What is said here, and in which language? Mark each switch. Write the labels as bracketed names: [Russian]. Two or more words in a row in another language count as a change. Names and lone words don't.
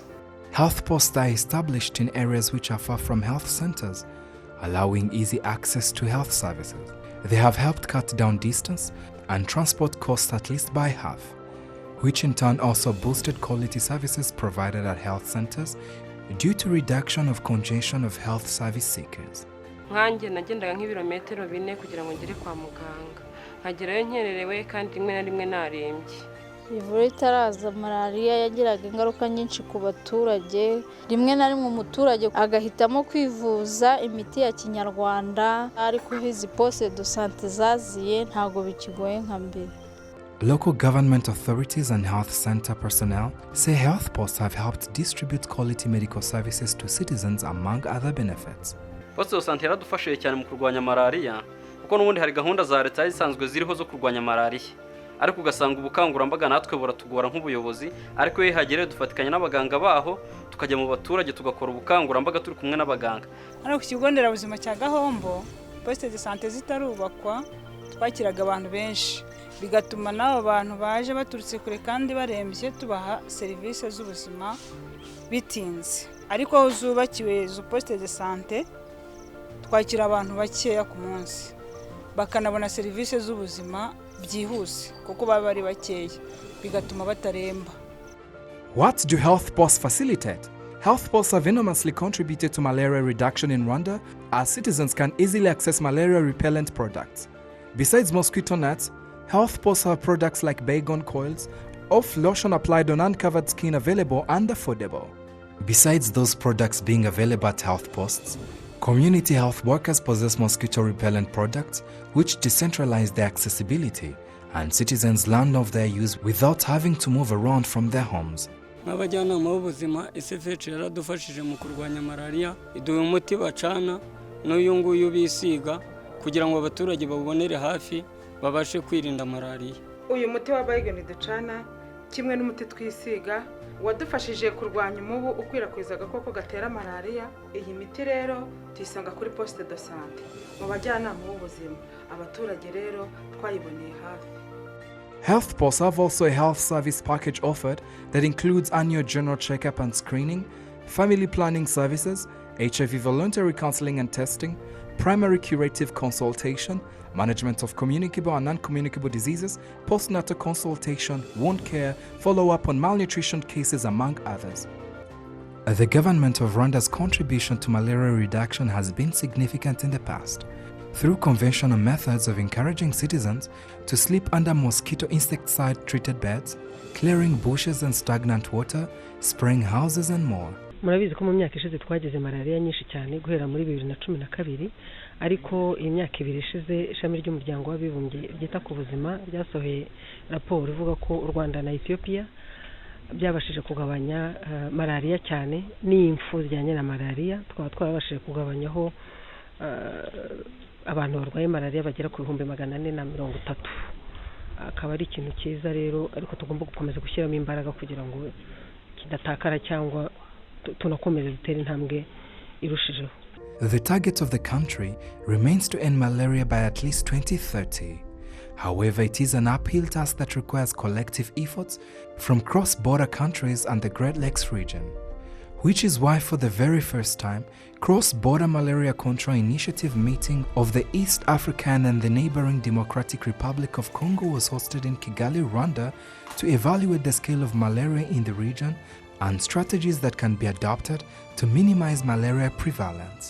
[English] Health posts are established in areas which are far from health centers, allowing easy access to health services. They have helped cut down distance and transport costs at least by half, which in turn also boosted quality services provided at health centers due to reduction of congestion of health service seekers. [Kinyarwanda] Nkanjye nagendaga nk'ibirometero 4 kugira ngo ngere kwa muganga. Nkagerayo nkererewe kandi rimwe na rimwe narembye. Ivura itaraza malaria yagiraga ingaruka nyinshi ku baturage. Rimwe na rimwe umuturage agahitamo kwivuza imiti ya Kinyarwanda, ariko hizi [French] poste de santé [Kinyarwanda] zaziye ntago bikigoye nka mbere. [English] Local government authorities and health center personnel say health posts have helped distribute quality medical services to citizens among other benefits. [French] Poste de santé [Kinyarwanda] yaradufashije cyane mu kurwanya malaria, kuko n'ubundi hari gahunda za leta zisanzwe ziriho zo kurwanya malaria. Ariko ugasanga ubukangurambaga natwe buratugora nk'ubuyobozi, ariko iyo hagere dufatikanya n'abaganga baho tukajya mu baturage tugakora ubukangurambaga turi kumwe n'abaganga. Ariko ku kigo nderabuzima cya Gahombo, [French] poste de santé [Kinyarwanda] zitarubakwa, twakiraga abantu benshi, bigatuma n'abo bantu baje baturutse kure kandi barembye tubaha serivisi z'ubuzima bitinze. Ariko aho zubakiwe izo [French] poste de santé, [Kinyarwanda] twakira abantu bakeya ku munsi, bakanabona serivisi z'ubuzima byihuse kuko baba bari bakeya, bigatuma bataremba. [English] What do health posts facilitate? Health posts have enormously contributed to malaria reduction in Rwanda, as citizens can easily access malaria repellent products. Besides mosquito nets, health posts have products like Baygon coils, off lotion applied on uncovered skin available and affordable. Besides those products being available at health posts, community health workers possess mosquito repellent products which decentralize their accessibility, and citizens learn of their use without having to move around from their homes. [Kinyarwanda] Abajyanama b'ubuzima SFH yaradufashije mu kurwanya malaria, iduha umuti bacana n'uyu nguyu bisiga kugira ngo abaturage babonere hafi babashe kwirinda malaria. Uyu muti wa Baygon ducana kimwe n'umuti twisiga wadufashije kurwanya umubu ukwirakwiza agakoko gatera malaria. Iyi miti rero tuyisanga kuri [French] poste de santé [Kinyarwanda] mu bajyanama b'ubuzima, abaturage rero twayiboneye hafi. [English] Health posts have also a health service package offered that includes annual general checkup and screening, family planning services, HIV voluntary counseling and testing, primary curative consultation, management of communicable and non-communicable diseases, postnatal consultation, wound care, follow-up on malnutrition cases, among others. The government of Rwanda's contribution to malaria reduction has been significant in the past, through conventional methods of encouraging citizens to sleep under mosquito insecticide-treated beds, clearing bushes and stagnant water, spraying houses and more. [Kinyarwanda] Murabizi ko mu myaka ishize twagize malaria nyinshi cyane guhera muri 2012, ariko imyaka 2 ishize ishami ry'umuryango w'abibumbye ryita ku buzima ryasohoye raporo ivuga ko u Rwanda na Ethiopia byabashije kugabanya malariya cyane n'impfu zijyanye na malariya. Twaba twarabashije kugabanyaho abantu barwaye malariya bagera ku 430. Akaba ari ikintu cyiza rero, ariko tugomba gukomeza gushyiramo imbaraga kugira ngo kidatakara cyangwa tunakomeze dutere intambwe irushijeho. [English] The target of the country remains to end malaria by at least 2030. However, it is an uphill task that requires collective efforts from cross-border countries and the Great Lakes region, which is why for the very first time, Cross-Border Malaria Control Initiative meeting of the East African and the neighboring Democratic Republic of Congo was hosted in Kigali, Rwanda, to evaluate the scale of malaria in the region and strategies that can be adopted to minimize malaria prevalence.